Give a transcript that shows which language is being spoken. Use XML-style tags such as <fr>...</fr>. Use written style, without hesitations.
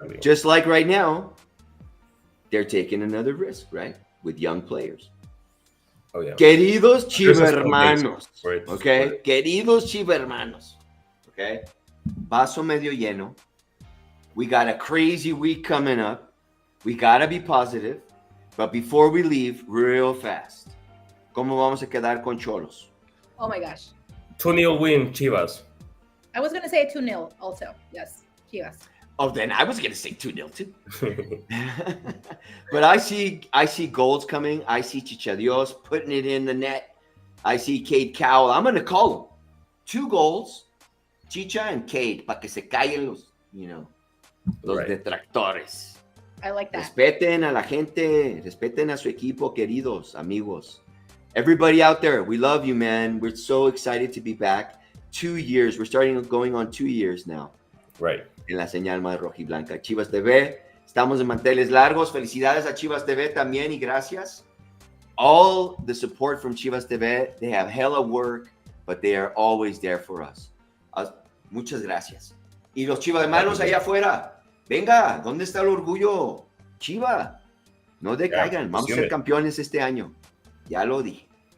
<en>Just like right now, they're taking another risk, right? With young players. Oh yeah.</en> <es>Queridos</es> <en>There's a</en> <es>chivermanos,</es> <en>for it.</en> <es>okay? Queridos chivermanos, okay? Vaso medio lleno.</es> <en>We got a crazy week coming up. We got to be positive. But before we leave, real fast,</en> <es>¿cómo vamos a quedar con Cholos?</es> <en>Oh my gosh. 2-0 win, Chivas. I was going to say 2-0 also. Yes. Chivas. Oh, then I was going to say 2-0 too. But I see goals coming. I see Chichadios putting it in the net. I see Cade Cowell. I'm going to call them 2 goals, Chicha and Cade,</en> <es>para que se callen los detractores.</es> <en>I like that.</en> <es>Respeten a la gente. Respeten a su equipo, queridos, amigos.</es> <en>Everybody out there, we love you, man. We're so excited to be back. 2 years. We're going on 2 years now. Right.</en> <es>En la señal más rojiblanca. Chivas TV. Estamos en manteles largos. Felicidades a Chivas TV también y gracias.</es> <en>all the support from Chivas TV. They have hella work, but they are always there for us.</en> <es>Muchas gracias. Y los Chivas hermanos allá afuera, venga, ¿dónde está el orgullo? Chiva, no decaigan, vamos a ser campeones este año. Ya lo dije.</es>